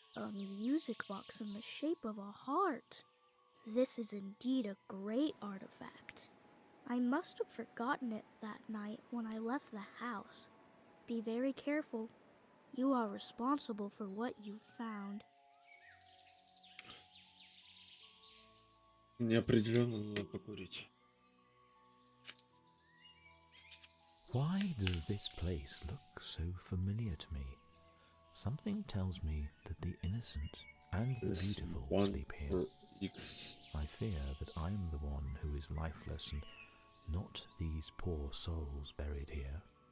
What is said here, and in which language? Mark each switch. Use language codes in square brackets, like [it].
[en] A music box in the shape of a heart. This is indeed a great artifact. I must have forgotten it that night when I left the house. Be very careful. You are responsible for what you found. [ru] Неопределенно надо покурить. [en] Why does this place look so familiar to me? Something tells me that the innocent and the beautiful sleep here. X. I fear that I'm the one who is lifeless and not these poor souls buried here.